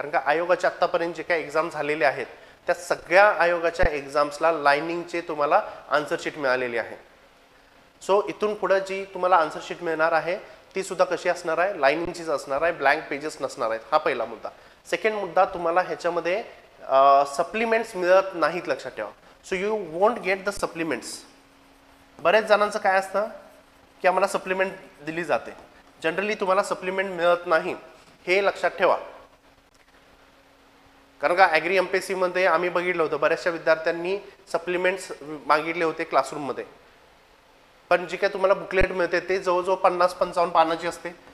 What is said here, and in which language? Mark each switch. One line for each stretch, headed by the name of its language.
Marathi: कारण का आयोगाच्या आत्तापर्यंत जे काही एक्झाम झालेले आहेत त्या सगळ्या आयोगाच्या एक्झाम्सला लाइनिंगचे तुम्हाला आन्सर शीट मिळालेली आहे. सो इथून पुढे जी तुम्हाला आन्सर शीट मिळणार आहे ती सुद्धा कशी असणार आहे, लाइनिंगचीच असणार आहे, ब्लँक पेजेस नसणार आहेत. हा पहिला मुद्दा. सेकंड मुद्दा, तुम्हाला ह्याच्यामध्ये सप्लिमेंट्स मिळत नाहीत. लक्षात ठेवा.
English: So you won't get the supplements.
Marathi: बरेच जणांचं काय असतं की आम्हाला सप्लिमेंट दिली जाते, जनरली तुम्हाला सप्लिमेंट मिळत नाही हे लक्षात ठेवा. कारण का ॲग्री MPSC मध्ये आम्ही बघितलं होतं बऱ्याचशा विद्यार्थ्यांनी सप्लिमेंट्स मागितले होते क्लासरूममध्ये, पण जे काय तुम्हाला बुकलेट मिळते ते जवळजवळ 50-55 पानाची असते.